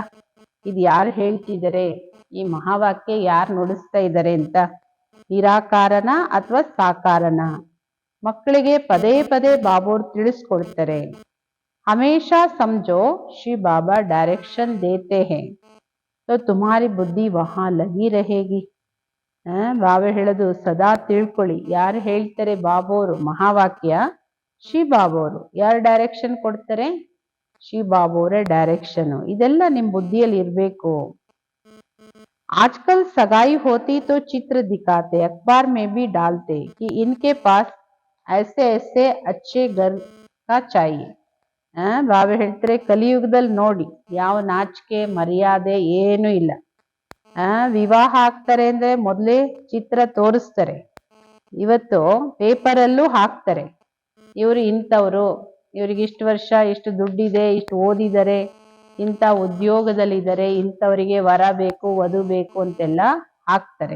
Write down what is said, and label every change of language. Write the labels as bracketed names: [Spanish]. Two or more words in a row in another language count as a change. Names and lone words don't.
[Kannada] ಇದು ಯಾರು ಹೇಳ್ತಿದ್ದಾರೆ, ಈ ಮಹಾವಾಕ್ಯ ಯಾರು ನುಡಿಸ್ತಾ ಇದ್ದಾರೆ ಅಂತ? ನಿರಾಕಾರನ ಅಥವಾ ಸಾಕಾರನ? ಮಕ್ಕಳಿಗೆ ಪದೇ ಪದೇ ಬಾಬೋರ್ ತಿಳಿಸ್ಕೊಡ್ತಾರೆ. [Hindi] हमेशा समझो श्री बाबा डायरेक्शन देते हैं तो तुम्हारी बुद्धि वहां लगी रहेगी. [Kannada] ಬಾಬಾ ಹೇಳೋದು ಸದಾ ತಿಳ್ಕೊಳ್ಳಿ. ಯಾರು ಹೇಳ್ತಾರೆ ಬಾಬೋರು ಮಹಾವಾಕ್ಯ? ಶ್ರೀ ಬಾಬೋರು. ಯಾರು ಡೈರೆಕ್ಷನ್ ಕೊಡ್ತಾರೆ? ಶ್ರೀ ಬಾಬೋರ ಡೈರೆಕ್ಷನ್. ಇದೆಲ್ಲ ನಿಮ್ ಬುದ್ಧಿಯಲ್ಲಿ ಇರ್ಬೇಕು. [Hindi] आजकल सगाई होती तो चित्र दिखाते, अखबार में भी डालते कि इनके पास ऐसे ऐसे अच्छे घर का चाहिए. [Kannada] ಬಾಬಾ ಹೇಳ್ತಾರೆ ಕಲಿಯುಗದಲ್ಲಿ ನೋಡಿ, ಯಾವ ನಾಚಿಕೆ ಮರ್ಯಾದೆ ಏನೂ ಇಲ್ಲ. ವಿವಾಹ ಆಗ್ತಾರೆ ಅಂದ್ರೆ ಮೊದಲೇ ಚಿತ್ರ ತೋರಿಸ್ತಾರೆ. ಇವತ್ತು ಪೇಪರಲ್ಲೂ ಹಾಕ್ತಾರೆ, ಇವರು ಇಂಥವ್ರು, ಇವ್ರಿಗೆ ಇಷ್ಟು ವರ್ಷ, ಇಷ್ಟು ದುಡ್ಡಿದೆ, ಇಷ್ಟು ಓದಿದ್ದಾರೆ, ಇಂಥ ಉದ್ಯೋಗದಲ್ಲಿದ್ದಾರೆ, ಇಂಥವರಿಗೆ ವರ ಬೇಕು, ವಧು ಬೇಕು ಅಂತೆಲ್ಲ ಹಾಕ್ತಾರೆ.